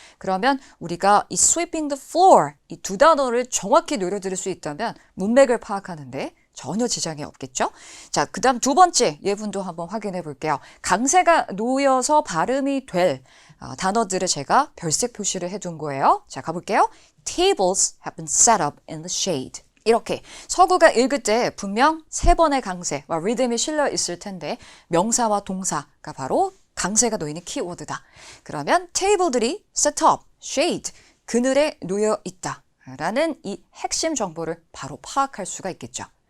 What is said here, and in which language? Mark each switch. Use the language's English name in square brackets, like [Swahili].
[Korean] 그러면 우리가 이 [English] sweeping the floor [Korean] 이 두 단어를 정확히 노려들을 수 있다면 문맥을 파악하는데 전혀 지장이 없겠죠? 자, 그 다음 두 번째 예문도 한번 확인해 볼게요. 강세가 놓여서 발음이 될 단어들을 제가 별색 표시를 해둔 거예요. 자, 가볼게요. [English] Tables have been set up in the shade. [Korean] 이렇게 서구가 읽을 때 분명 3번의 강세와 리듬이 실려 있을 텐데 명사와 동사가 바로 강세가 놓이는 키워드다. 그러면 테이블들이 set up, shade, 그늘에 놓여 있다 라는 이 핵심 정보를 바로 파악할 수가 있겠죠.